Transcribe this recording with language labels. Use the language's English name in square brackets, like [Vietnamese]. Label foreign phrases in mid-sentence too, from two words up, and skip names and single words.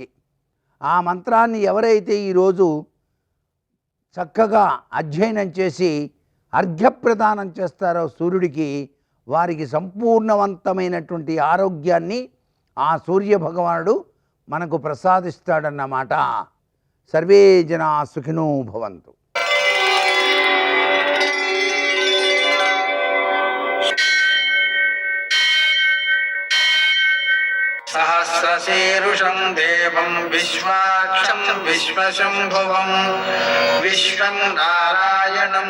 [Telugu] ఆ మంత్రాన్ని ఎవరైతే ఈరోజు చక్కగా అధ్యయనం చేసి అర్ఘ్యప్రదానం చేస్తారో సూర్యుడికి, వారికి సంపూర్ణవంతమైనటువంటి ఆరోగ్యాన్ని ఆ సూర్య భగవానుడు మనకు ప్రసాదిస్తాడన్నమాట. [Sanskrit] సర్వే జనా సుఖినో భవంతు. सहस्रशीर्षं देवं विश्वाक्षं विश्वशम्भुवं विश्वं नारायणं